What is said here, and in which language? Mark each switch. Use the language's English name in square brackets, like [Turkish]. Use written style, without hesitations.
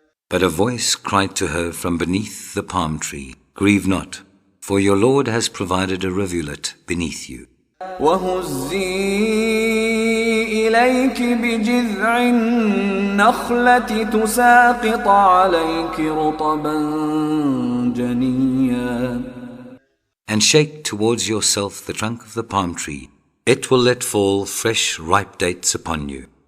[English] But a voice cried to her from beneath the palm tree, Grieve not, for your Lord has provided a rivulet beneath you. [Arabic] وهزي إليك بجذع النخلة تساقط عليك رطبا جنيا. [English] And shake towards yourself the trunk of the palm tree. It will let fall fresh ripe dates upon you.